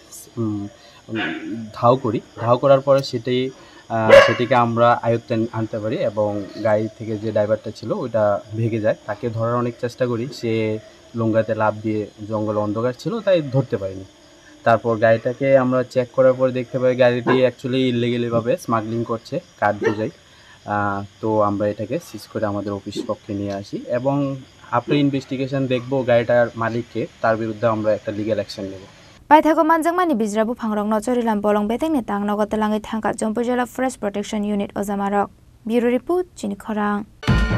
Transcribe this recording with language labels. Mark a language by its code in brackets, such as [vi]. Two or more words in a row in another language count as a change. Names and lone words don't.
[bn] ধাও করার পরে সেটিকে আমরা আয়ত্তে আনতে পারি এবং গাড়ি থেকে যে ড্রাইভারটা ছিল ওইটা ভেগে যায় তাকে ধরার অনেক চেষ্টা করি সে লুঙ্গাতে লাফ দিয়ে জঙ্গলে অন্ধকার ছিল তাই ধরতে পারিনি তারপর গাড়িটাকে আমরা চেক করার পর দেখতে পাই গাড়িটি অ্যাকচুয়ালি ইলিগালিভাবে স্মাগলিং করছে কাঠ বোঝাই তো আমরা এটাকে সিজ করে আমাদের অফিস পক্ষে নিয়ে আসি এবং [en] after investigation [bn] দেখবো গাড়িটার মালিককে তার বিরুদ্ধে আমরা একটা [en] legal action [bn] নেব [trp] Paithago manjangmani bijra buphangrok no chorilam bolong bedengni tangnogo talangai thangka Jompai jela Forest Protection Unit ojamarok [en] Bureau Report [trp] Chini Khorang